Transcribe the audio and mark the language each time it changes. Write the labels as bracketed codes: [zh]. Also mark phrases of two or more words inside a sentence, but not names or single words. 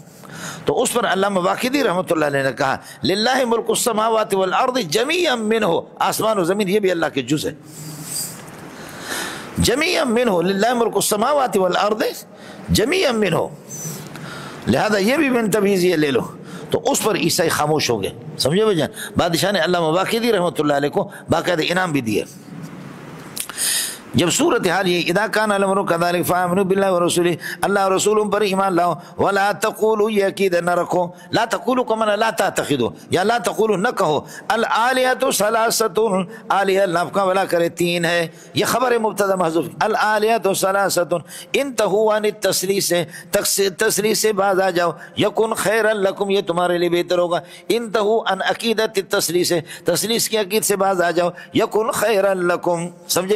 [ur] تو اس پر علامہ واقدی رحمۃ اللہ علیہ نے کہا [ar] للہ ملک السماوات والارض جمیعا منہ، [ur] آسمان و زمین یہ بھی اللہ کے جز ہے، [ar] جمیعا منہ، للہ ملک السماوات والارض جمیعا منہ، [ur] لہذا یہ بھی [ar] من تبعیض [ur] یہ لے لو۔ تو اس پر عیسائی خاموش ہو گئے، سمجھے بھائی جان؟ بادشاہ نے علامہ واقدی رحمۃ اللہ علیہ کو باقاعدہ انعام بھی دیا۔ جب صورتحال یہ [ar] اذا کان الامر کذلک فآمنوا باللہ ورسولہ، [ur] اللہ اور رسولوں پر ایمان لاؤ، [ar] ولا تقولوا [ur] یہ عقید نہ رکھو، [ar] لا تقولوا [ur] کا معنی [ar] لا تعتقدوا، [ur] یا [ar] لا تقولوا [ur] نہ کہو [ar] الآلہۃ ثلاثۃ، [ur] آلہہ اللہ کا بھلا کرے تین ہے، یہ خبر مبتدا محذوف، [ar] الآلہۃ ثلاثۃ انتہوا عن التثلیث، [ur] تثلیث سے باز آ جاؤ، [ar] یکن خیرا لکم، [ur] یہ تمہارے لیے بہتر ہوگا، [ar] انتہوا عن عقیدۃ التثلیث، [ur] تثلیث کی عقید سے باز آ جاؤ، [ar] یکن خیرا لکم، [ur] سمجھے؟